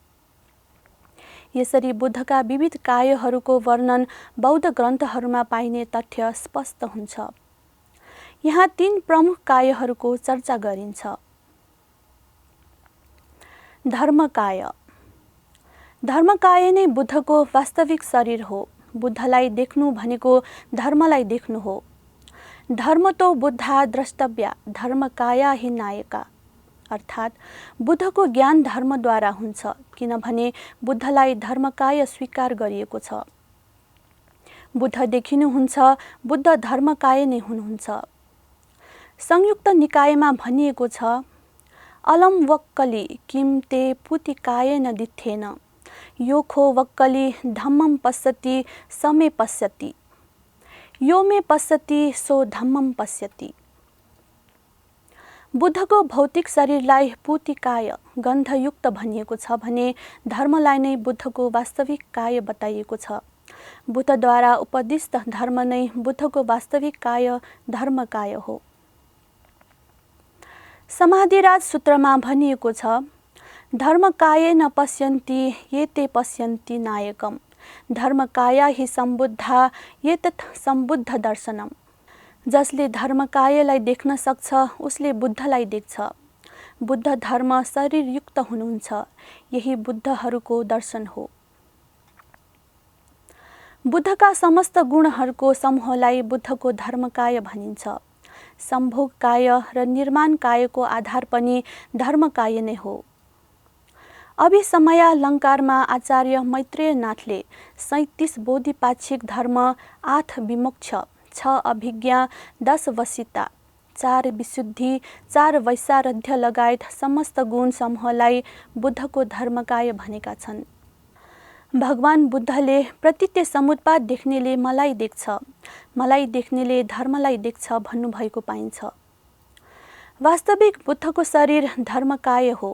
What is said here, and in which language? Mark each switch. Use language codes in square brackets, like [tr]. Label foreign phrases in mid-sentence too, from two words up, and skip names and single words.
[ne] यसरी बुद्धका विविध कायहरूको वर्णन बौद्ध ग्रन्थहरूमा पाइने तथ्य स्पष्ट हुन्छ। यहाँ 3 प्रमुख कायहरूको चर्चा गरिन्छ। धर्मकाय। धर्मकाय नै बुद्धको वास्तविक शरीर हो। बुद्धलाई देख्नु भनेको धर्मलाई देख्नु हो। [sa] धर्म तो बुद्धा द्रष्टव्या धर्मकाया हि नायका, [ne] अर्थात् बुद्धको ज्ञान धर्मद्वारा हुन्छ, किनभने बुद्धलाई धर्मकाय स्वीकार गरिएको छ। बुद्ध देखिनुहुन्छ, बुद्ध धर्मकाय नै हुनुहुन्छ। संयुक्त निकायमा भनिएको छ, [pi] अलम वक्कली किम ते पुतिकायेन दिथेन योखो वक्कली धम्मं पश्यति समे पश्यति यो मे पश्यति सो धम्मं पश्यति। [ne] बुद्धको भौतिक शरीरलाई पुतिकाय गन्धयुक्त भनिएको छ भने धर्मलाई नै बुद्धको वास्तविक काय बताइएको छ। बुद्धद्वारा उपदिष्ट धर्म नै बुद्धको वास्तविक काय धर्मकाय हो। समाधिराज सूत्रमा भनिएको छ, [sa] धर्मकायेन पश्यन्ति ये ते पश्यन्ति नायकम धर्मकाया हि सम्बुद्धा ये तत् सम्बुद्ध दर्शनम। [ne] जसले धर्मकायलाई देख्न सक्छ उसले बुद्धलाई देख्छ। बुद्ध धर्म शरीरयुक्त हुनुहुन्छ, यही बुद्धहरूको दर्शन हो। बुद्धका समस्त गुणहरूको समूहलाई बुद्धको धर्मकाय भनिन्छ। सम्भोगकाय र निर्माणकायको आधार पनि धर्मकाय नै हो। अभिसमयालङ्कारमा आचार्य मैत्रेयनाथले 37 बोधिपाक्षिक धर्म, 8 विमोक्ष, 6 अभिज्ञा, 10 वसिता, 4 विशुद्धि, 4 वैसारध्य लगायत समस्त गुण समूहलाई बुद्धको धर्मकाय भनेका छन्। भगवान बुद्धले प्रतीत्य समुत्पाद देख्नेले मलाई देख्छ, मलाई देख्नेले धर्मलाई देख्छ भन्नुभएको पाइन्छ। वास्तविक बुद्धको शरीर धर्मकाय हो।